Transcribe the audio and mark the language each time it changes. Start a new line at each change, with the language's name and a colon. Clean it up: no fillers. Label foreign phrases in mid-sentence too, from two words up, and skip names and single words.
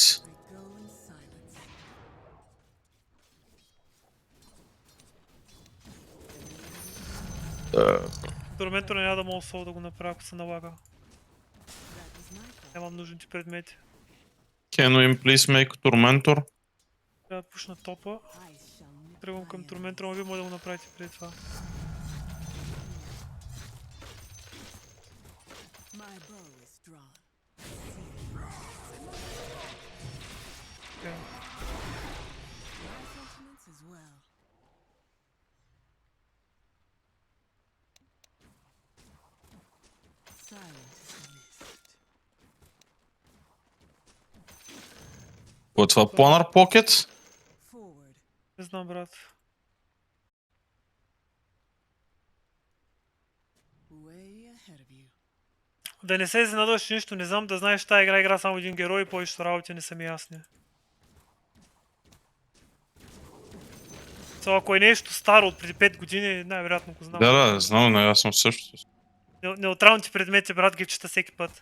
English: Go in silence.
Bulgarian: Торментора няма да мога сол да го направя, ако се налага.
English: That was my thought.
Bulgarian: Нямам нужните предмети.
English: Can we please make Tormentor?
Bulgarian: Трябва да пушна топа.
English: I shall nip
Bulgarian: Тръгвам
English: my
Bulgarian: към
English: enemies.
Bulgarian: Торментора, но вие може да го направите преди това.
English: My bow is drawn.
Bulgarian: Окей.
English: My sentiments as well. Silent as the mist.
Bulgarian: Какво е това? Planar Pocket?
English: Forward.
Bulgarian: Не знам, брат.
English: Way ahead of you.
Bulgarian: Да не се изненадваш нищо, не знам да знаеш, тази игра само един герой и повечето работи не са ми ясни. Ако е нещо старо от преди 5 години, най-вероятно го знам. Да, знам, но аз съм също. Неутралните предмети, брат, ги чета всеки път.